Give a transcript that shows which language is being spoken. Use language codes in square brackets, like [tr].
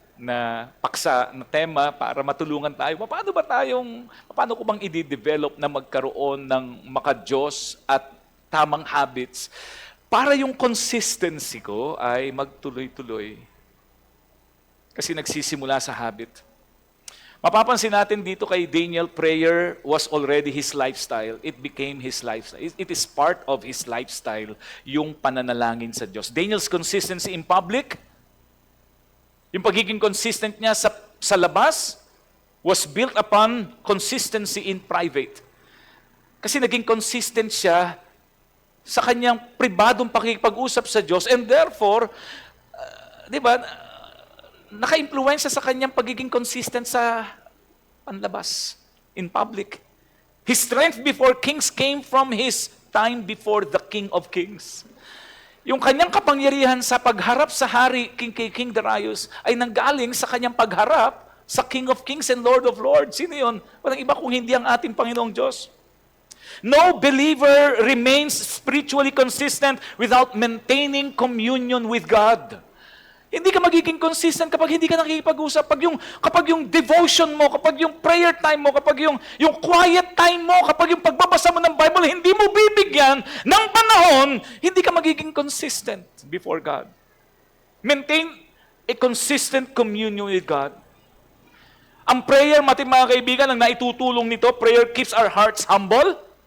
[tl] na paksa, na tema para matulungan tayo. Paano ko bang i-develop na magkaroon ng maka-Diyos at tamang habits para yung consistency ko ay magtuloy-tuloy. Kasi nagsisimula sa habit. Mapapansin natin dito kay Daniel, [en] prayer was already his lifestyle. It became his lifestyle. It is part of his lifestyle, [tl] yung pananalangin sa Diyos. [en] Daniel's consistency in public, [tl] yung pagiging consistent niya sa labas, [en] was built upon consistency in private. [tl] Kasi naging consistent siya sa kanyang pribadong pakikipag-usap sa Diyos, [en] and therefore, [tl] di ba, naka-impluwensya sa kanyang pagiging consistent sa panlabas, [en] in public. His strength before kings came from his time before the King of Kings. [tl] Yung kanyang kapangyarihan sa pagharap sa hari, King Darius, ay nanggaling sa kanyang pagharap sa King of Kings and Lord of Lords. Sino yun? Walang iba kung hindi ang ating Panginoong Diyos. [en] No believer remains spiritually consistent without maintaining communion with God. [tl] Hindi ka magiging consistent kapag hindi ka nakikipag-usap. Kapag yung devotion mo, kapag yung prayer time mo, kapag yung quiet time mo, kapag yung pagbabasa mo ng Bible, hindi mo bibigyan ng panahon, hindi ka magiging consistent before God. [en] Maintain a consistent communion with God. [tl] Ang prayer, mga kaibigan, ang naitutulong nito, [en] prayer keeps our hearts humble.